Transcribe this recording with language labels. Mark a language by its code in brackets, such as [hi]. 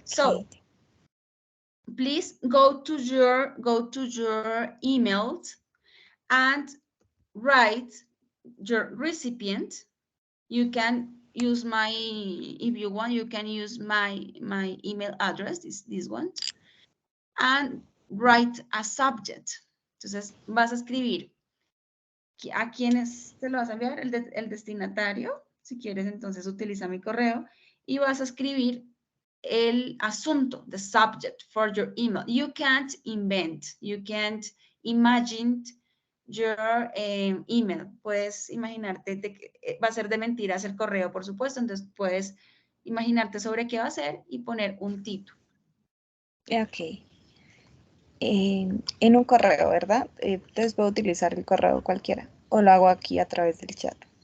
[en] So, please go to your emails and write your recipient. You can use if you want, you can use my email address, this one, and write a subject. [es] Entonces, vas a escribir a quiénes te lo vas a enviar, el destinatario. Si quieres, entonces utiliza mi correo y vas a escribir el asunto, [en] the subject for your email. You can't invent, you can't imagine your email. [es] Puedes imaginarte, va a ser de mentiras el correo, por supuesto, entonces puedes imaginarte sobre qué va a ser y poner un título. Ok. En un correo, ¿verdad? Entonces puedo utilizar el correo cualquiera o lo hago aquí a través del chat.